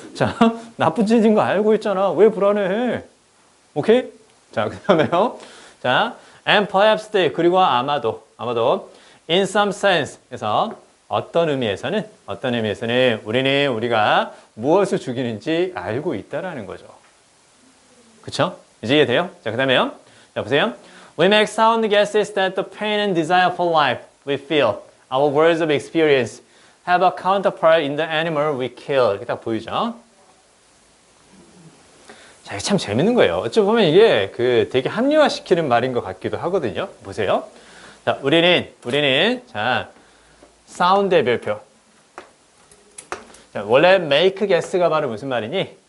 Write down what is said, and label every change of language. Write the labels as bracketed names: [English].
[Korean] 자, 나쁜 짓인 거 알고 있잖아. 왜 불안해해? 오케이? 자, 그 다음에요. 자, [English] and perhaps they, [Korean] 그리고 아마도, [English] in some sense, [Korean] 그래서 어떤 의미에서는 우리가 무엇을 죽이는지 알고 있다라는 거죠. 그쵸? 이제 이해돼요? 자, 그 다음에요. 자, 보세요. [English] We make sound guesses that the pain and desire for life we feel, our words of experience, have a counterpart in the animal we kill. [Korean] 이렇게 딱 보이죠? 자, 이게 참 재밌는 거예요. 어찌 보면 이게 되게 합리화시키는 말인 것 같기도 하거든요. 보세요. 자, 우리는, 자, 사운드의 별표. 자, 원래 make guess가 바로 무슨 말이니?